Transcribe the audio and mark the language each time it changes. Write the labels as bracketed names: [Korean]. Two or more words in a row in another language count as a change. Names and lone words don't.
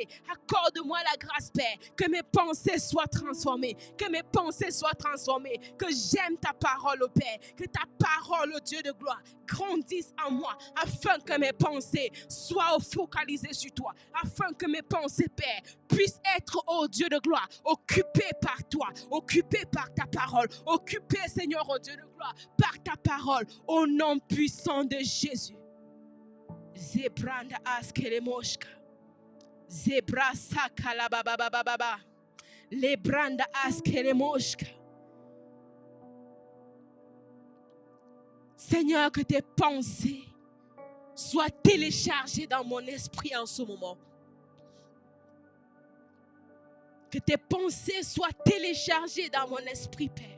[French] Accorde-moi la grâce, Père, que mes pensées soient transformées, que mes pensées soient transformées, que j'aime ta parole, ô Père, que ta parole, ô Dieu de gloire, grandisse en moi, afin que mes pensées soient focalisées sur toi, afin que mes pensées, Père, puissent être, ô Dieu de gloire, occupées par toi, occupées par ta parole, occupées, Seigneur, ô Dieu de gloire, par ta parole, au nom puissant de Jésus. Zebranda askele moshka. Zebra sakala baba baba baba. Lebranda askele moshka. Seigneur, que tes pensées soient téléchargées dans mon esprit en ce moment. Que tes pensées soient téléchargées dans mon esprit, Père.